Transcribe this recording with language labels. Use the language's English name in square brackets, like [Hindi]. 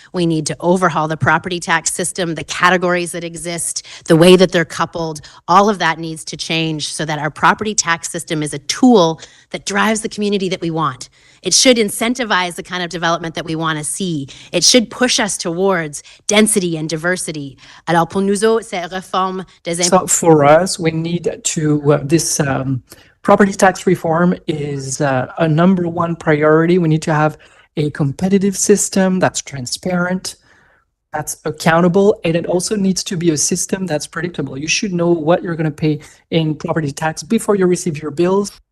[English] We need to overhaul the property tax system, the categories that exist, the way that they're coupled. All of that needs to change so that our property tax system is a tool that drives the community that we want. It should incentivize the kind of development that we want to see. It should push us towards density and diversity. [French] Alors pour nous autres, cette réforme des impôts. [English] So for us, we need to, this property tax reform is a number one priority. We need to have a competitive system that's transparent, that's accountable, and it also needs to be a system that's predictable. You should know what you're going to pay in property tax before you receive your bills.